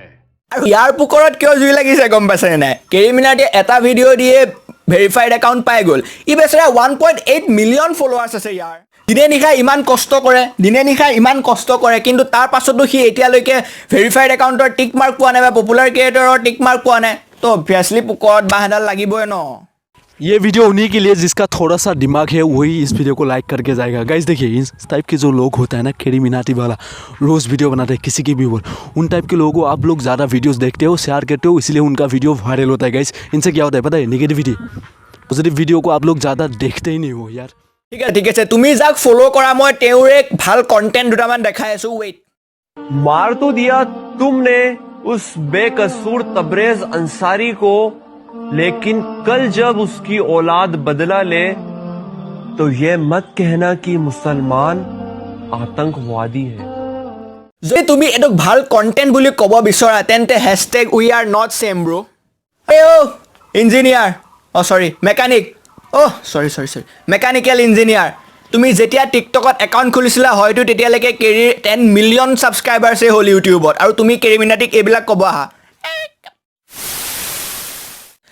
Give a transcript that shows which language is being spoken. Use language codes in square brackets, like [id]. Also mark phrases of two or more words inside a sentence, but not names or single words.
[as] আৰু ইয়াৰ পোকৰত কিয় জুই লাগিছে গম পাইছেনে নাই? কেৰী মিনাটিয়ে এটা ভিডিঅ' দিয়ে [en] verified account [as] পাই গ'ল। ই বেচেৰা 1.8 [en] million followers [as] আছে ইয়াৰ। দিনে নিশাই ইমান কষ্ট কৰে, কিন্তু তাৰ পাছতো সি এতিয়ালৈকে [en] verified account tick mark [as] পোৱা নাই বা [en] popular creator tick mark [as] পোৱা নাই। তো অভিয়াছলি পোকৰত বাঁহ এডাল লাগিবই ন। [hi] ये वीडियो उन्हीं के लिए जिसका थोड़ा सा दिमाग है, वही इस वीडियो को लाइक करके जाएगा गाइस। देखिए इस टाइप के जो लोग होता है ना, केरी मिनाटी वाला, रोज़ वीडियो बनाते हैं किसी की भी बोल, उन टाइप के लोगों को आप लोग ज़्यादा वीडियोस देखते हो, शेयर करते हो, इसलिए उनका वीडियो वायरल होता है गाइस। इनसे क्या होता है पता है, नेगेटिविटी। [en] positive video [hi] को आप लोग ज़्यादा देखते ही नहीं हो यार। [as] ঠিক আছে তুমি যাক ফ'ল' কৰা, মই তেওঁৰে ভাল কণ্টেণ্ট দুটামান দেখাই আছোঁ, ৱেইট। [hi] मार तो दिया तुमने उस बेकसूर तबरेज अंसारी को, लेकिन कल जब उसकी औलाद बदला ले तो ये मत कहना कि मुसलमान आतंकवादी है। [as] যদি তুমি এইটোক ভাল কণ্টেণ্ট বুলি ক'ব বিচৰা, তেন্তে [en] hashtag we are not same bro'. [as] ইঞ্জিনিয়াৰ, মেকানিক, [en] mechanical engineer, [as] তুমি যেতিয়া টিকটকত একাউণ্ট খুলিছিলা হয়তো তেতিয়ালৈকে কেৰীৰ 10 [en] million subscribers [as] হ'ল ইউটিউবত, আৰু তুমি কেৰী মিনাটিক এইবিলাক ক'ব আহা।